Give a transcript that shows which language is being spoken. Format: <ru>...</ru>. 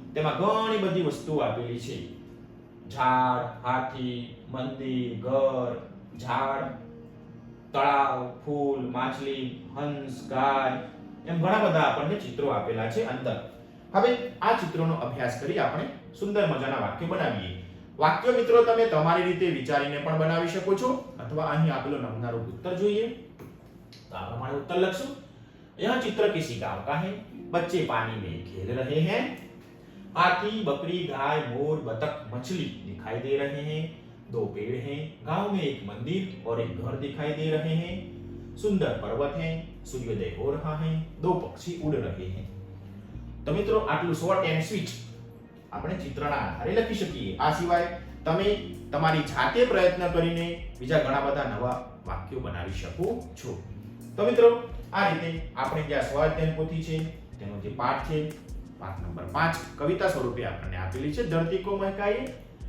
<gu>તેમાં ઘણી બધી વસ્તુઓ આપેલી છે. ઝાડ, હાથી, મંદિર, ઘર, ઝાડ, તળાવ, ફૂલ, માછલી, હંસ, ગાય, એમ ઘણા બધા આપણને ચિત્રો આપેલા છે અંદર. હવે આ ચિત્રોનો અભ્યાસ કરી આપણે સુંદર મજાના વાક્યો બનાવીએ. વાક્યો મિત્રો તમે તમારી રીતે વિચારીને પણ બનાવી શકો છો, અથવા અહીં આપેલો નમૂનારૂપ ઉત્તર જોઈએ તો આ પ્રમાણે ઉત્તર લખશું.</gu> <hi>यह चित्र किसी गांव का है. बच्चे पानी में खेल रहे हैं. हाथी, बकरी, गाय, मोर, बतख, मछली दिखाई दे रहे हैं. 2 पेड़ हैं. गांव में एक मंदिर और एक घर दिखाई दे रहे हैं. सुंदर पर्वत है. सूर्योदय हो रहा है. 2 पक्षी उड़ रहे हैं.</hi> <gu>तो મિત્રો આટલું શોર્ટ એન્ડ સ્વીટ આપણે ચિત્રના આધારે લખી શકીએ. આ સિવાય તમે તમારી જાતે પ્રયત્ન કરીને બીજા ઘણા બધા નવા વાક્યો બનાવી શકો છો. તો મિત્રો આ રીતે આપણે જે સ્વાધ્યાય પોથી છે તેનો જે પાઠ છે, પાઠ નંબર 5 કવિતા સ્વરૂપે આપણને આપેલી છે, ધરતી કો મહેકાઈએ.</gu>